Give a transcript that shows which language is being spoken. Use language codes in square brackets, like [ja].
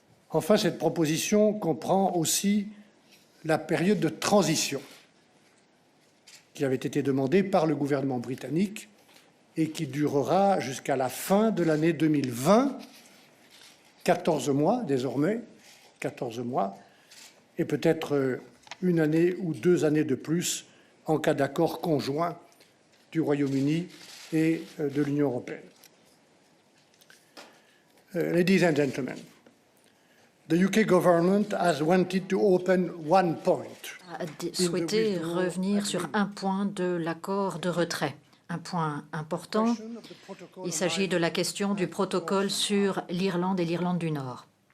[fr] Enfin, cette proposition comprend aussi la période de transition qui avait été demandée par le gouvernement britannique et qui durera jusqu'à la fin de l'année 2020, 14 mois désormais, 14 mois, et peut-être 1 année ou 2 années de plus en cas d'accord conjoint du Royaume-Uni et de l'Union européenne. [en] Ladies and gentlemen, the UK government has wanted to open one point. [fr] A souhaité revenir sur un point de l'accord de retrait. Un point important, il s'agit de la question du protocole sur l'Irlande et l'Irlande du Nord.